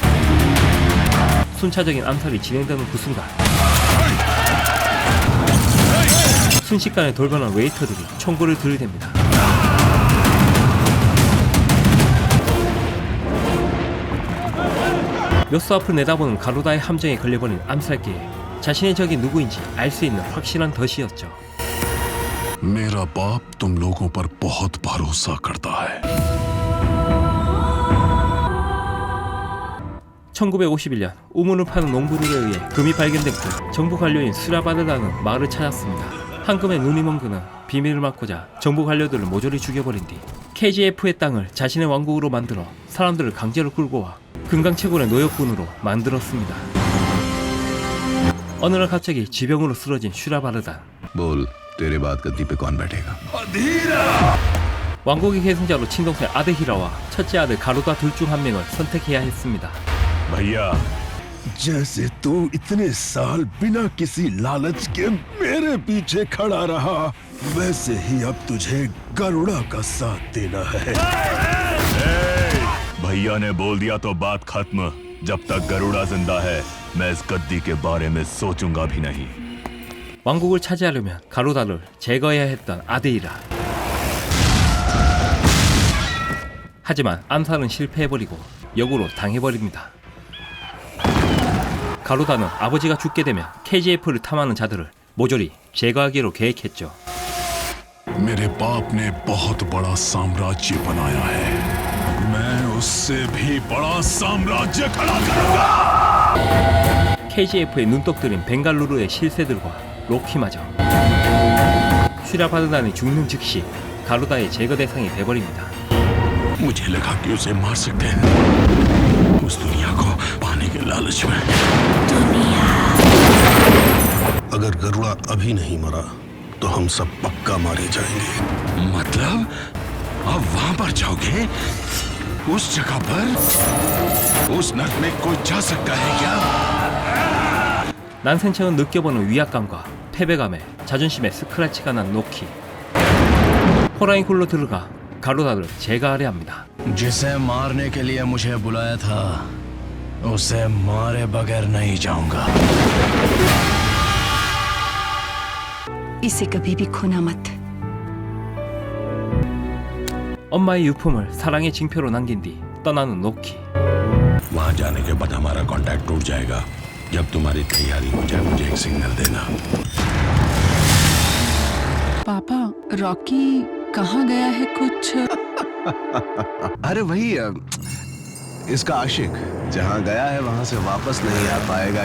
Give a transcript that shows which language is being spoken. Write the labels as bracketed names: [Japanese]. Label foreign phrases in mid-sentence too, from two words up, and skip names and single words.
[Korean] 순차적인 암살이 진행되는 그 순간 순식간에 돌변한 웨이터들이 총구를 들이댑니다. 몇 수 앞을 내다보는 가루다의 함정에 걸려버린 암살계에 자신의 적이 누구인지 알 수 있는 확실한 덫이었죠. [Hindi] मेरा बाप तुम लोगों पर बहुत भरोसा करता है. [Korean] 1951년 우물을 파는 농부들에 의해 금이 발견된 그 정부 관료인 수라바르라는 마을을 찾았습니다. 황금의 눈이 먼 그는 비밀을 막고자 정부 관료들을 모조리 죽여버린 뒤 KGF의 땅을 자신의 왕국으로 만들어 사람들을 강제로 끌고 와 금강채굴의 노역군으로 만들었습니다. 어느 날 갑자기 지병으로 쓰러진 슈라바르단. [Hindi] बोल तेरे बाद गद्दी पे कौन बैठेगा? [Korean] 왕국의 계승자로 친동생 아데히라와 첫째 아들 가루다 둘 중 한 명을 선택해야 했습니다. [Hindi] भैया जैसे तू इतने साल बिना किसी लालच के मेरे पीछे खड़ा रहा, वैसे ही अब तुझे गरुड़ा का साथ देना है. भैया ने बोल दिया तो बात खत्म. जब तक गरुड़ा जिंदा है मैं इस गद्दी के बारे में सोचूंगा भी नहीं. [Korean] 왕국을 차지하려면 가루다를 제거해야 했던 아데히라. 하지만 암살은 실패해버리고 역으로 당해버립니다. 가루다는 아버지가 죽게 되면 KGF를 탐하는 자들을 모조리 제거하기로 계획했죠. [Hindi] मेरे बाप ने बहुत बड़ा साम्राज्य बनाया है, मैं उससे भी बड़ा साम्राज्य खड़ा करूंगा. [Korean] KGF의 눈독들인 벵갈루르의 실세들과 로키마저 슈라바르단이 죽는 즉시 가루다의 제거 대상이 돼버립니다. [Hindi] मुझे लगा कि उसे मार सकते हैं, उस दुनिया को पाने के लालच में. अगर गरुड़ा अभी नहीं मरा तो हम सब पक्का मारे जाएंगे. मतलब अब वहां पर जाओगे? उस जगह पर? उस नर्क में कोई जा सकता है क्या? [Korean] 난센체는 느껴보는 위압감과 패배감에 자존심에 스크래치가 난 로키. 호랑이 굴로 들어가 가루다를 제거하려 합니다. [Hindi] जिसे मारने के लिए मुझे बुलाया था उसे मारे बगैर नहीं जाऊंगा. इसे कभी भी खोना मत. [Korean] 엄마의 유품을 사랑의 징표로 남긴 뒤 떠나는 로키. [Hindi] वहां जाने के बाद हमारा कांटेक्ट टूट जाएगा. जब तुम्हारी तैयारी हो जाए मुझे एक सिग्नल देना. पापा रॉकी कहाँ गया है कुछ अरे वही इसका आशिक जहां गया है वहां से वापस नहीं आ पाएगा।